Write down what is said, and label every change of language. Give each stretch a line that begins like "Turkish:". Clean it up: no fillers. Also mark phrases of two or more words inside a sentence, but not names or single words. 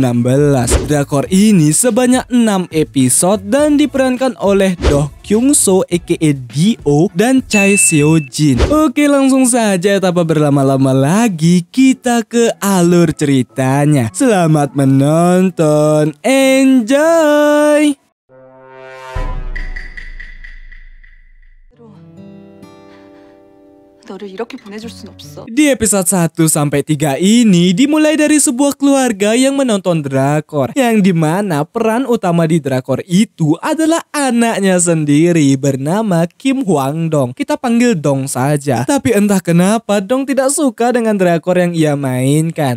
Indonesian: Drakor ini sebanyak 6 episode dan diperankan oleh Do Kyung So aka Dio dan Chae Seo Jin. Oke, langsung saja tanpa berlama-lama lagi kita ke alur ceritanya. Selamat menonton, enjoy.
Korean: 너를 이렇게 보내줄 순 없어.
Indonesian: Di episode 1-3 ini dimulai dari sebuah keluarga yang menonton drakor, yang dimana peran utama di drakor itu adalah anaknya sendiri bernama Kim Hwang Dong. Kita panggil Dong saja. Tapi entah kenapa Dong tidak suka dengan drakor yang ia mainkan.